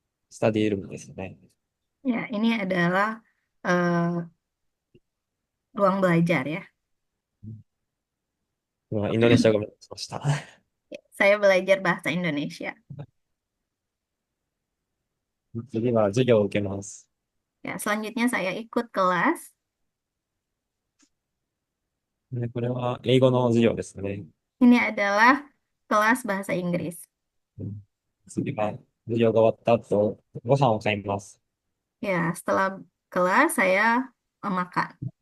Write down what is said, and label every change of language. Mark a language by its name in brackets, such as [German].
[Japanese] スタディルームですね。 [Indonesian] Ya, ini adalah eh, ruang belajar ya. [Japanese] 今インドネシア語を勉強しました。 [Indonesian] Saya belajar bahasa Indonesia. [Japanese] 次は授業を受けます。 [Indonesian] Ya, selanjutnya saya ikut kelas. [Japanese] で、これは英語の授業ですね。 [Indonesian] Ini adalah kelas bahasa Inggris. [Japanese] 次は授業が終わった後、ご飯を買います。 [Indonesian] Ya, setelah kelas saya makan.